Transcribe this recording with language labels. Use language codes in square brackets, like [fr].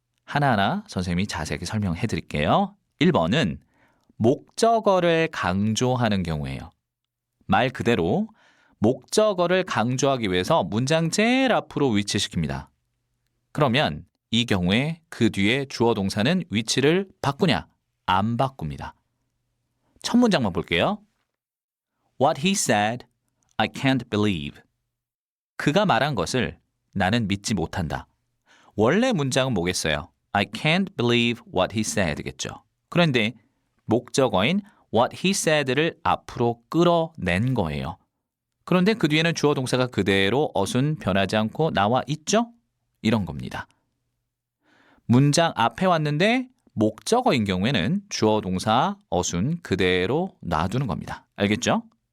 [ko] 하나하나 선생님이 자세하게 설명해 드릴게요. 1번은 목적어를 강조하는 경우예요. 말 그대로 목적어를 강조하기 위해서 문장 제일 앞으로 위치시킵니다. 그러면 이 경우에 그 뒤에 주어 동사는 위치를 바꾸냐? 안 바꿉니다. 첫 문장만 볼게요. [en] What he said, I can't believe. [ko] 그가 말한 것을 나는 믿지 못한다. 원래 문장은 뭐겠어요? [en] I can't believe what he said겠죠. [ko] 그런데 목적어인 [en] what he said [ko] 를 앞으로 끌어낸 거예요. 그런데 그 뒤에는 주어 동사가 그대로 어순 변하지 않고 나와 있죠? 이런 겁니다. 문장 앞에 왔는데 목적어인 경우에는 주어 동사 어순 그대로 놔두는 겁니다. 알겠죠?